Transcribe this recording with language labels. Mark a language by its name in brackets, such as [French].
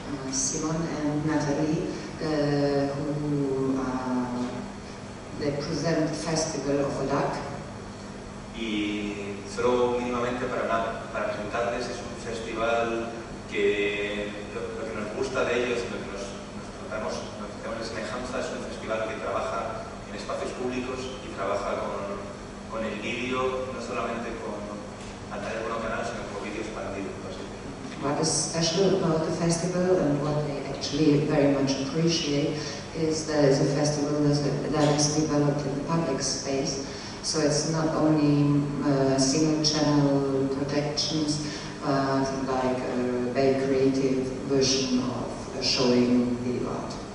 [English] Simon and Natalie, who they present the Festival of ODAC. [Spanish] Y solo mínimamente para presentarles, es un festival que lo que nos gusta de ellos, lo que nos tratamos de semejanza, es un festival que trabaja en espacios públicos y trabaja con el vídeo, no solamente con pantalla monocanal, sino con vídeo expandido. [English] What is special about the festival and what they actually very much appreciate is that it's a festival that is developed in the public space. So it's not only single channel projections, but like a very creative version of showing video art.